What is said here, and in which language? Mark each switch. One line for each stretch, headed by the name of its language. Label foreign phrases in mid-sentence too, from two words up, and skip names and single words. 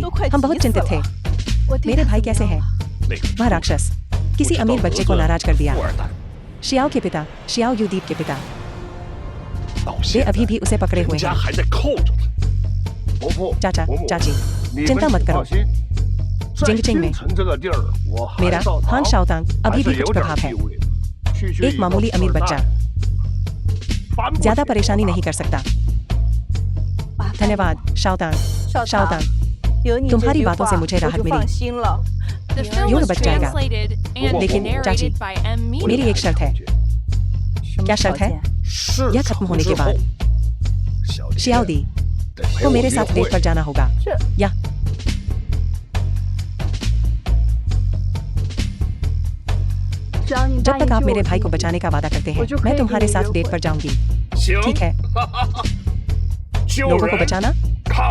Hindi: हम बहुत चिंतित थे। मेरे भाई कैसे हैं? वह राक्षस किसी अमीर बच्चे को नाराज कर दिया। शियाओ के पिता, शियाओ युदीप के पिता, वे अभी भी उसे पकड़े हुए हैं। चाचा, चाची, चिंता मत करो। जिंगचिंग में
Chinese: 这个地儿，我韩
Hindi: मेरा
Chinese: 少
Hindi: हान
Chinese: 堂
Hindi: शाओतांग अभी
Chinese: 还
Hindi: भी
Chinese: 是有
Hindi: कुछ
Chinese: 点
Hindi: प्रभाव है।
Chinese: 地位的。区区
Hindi: एक
Chinese: 一个
Hindi: मामूली
Chinese: 富
Hindi: अमीर
Chinese: 二代
Hindi: बच्चा
Chinese: 搬不
Hindi: ज्यादा
Chinese: 起
Hindi: परेशानी
Chinese: 我
Hindi: नहीं कर सकता।
Chinese: 麻烦你
Hindi: धन्यवाद शाओतांग।
Chinese: 少
Hindi: शाओतांग
Chinese: 棠，有你这
Hindi: तुम्हारी
Chinese: 句
Hindi: बातों
Chinese: 话
Hindi: से मुझे
Chinese: 我
Hindi: राहत
Chinese: 就
Hindi: मिली।
Chinese: 放心了。
English: The film
Hindi: यूं
English: was
Hindi: बच जाएगा।
English: translated and
Hindi: लेकिन, चाची,
English: narrated by M. Media.
Hindi: मेरी एक शर्त है।
Chinese: 什么
Hindi: क्या
Chinese: 条
Hindi: शर्त है?
Chinese: 件？市
Hindi: यह
Chinese: 场
Hindi: खत्म होने
Chinese: 之
Hindi: के
Chinese: 后
Hindi: बाद
Chinese: 小
Hindi: शियाओ
Chinese: 天
Hindi: दी
Chinese: 得陪
Hindi: को
Chinese: 我
Hindi: मेरे
Chinese: 约
Hindi: साथ
Chinese: 会
Hindi: डेट पर जाना होगा। या जब तक आप मेरे भाई को बचाने का वादा करते हैं मैं तुम्हारे साथ डेट पर जाऊंगी।
Chinese: 行
Hindi: ठीक है
Chinese: 救
Hindi: लोगों को
Chinese: 人
Hindi: बचाना
Chinese: 看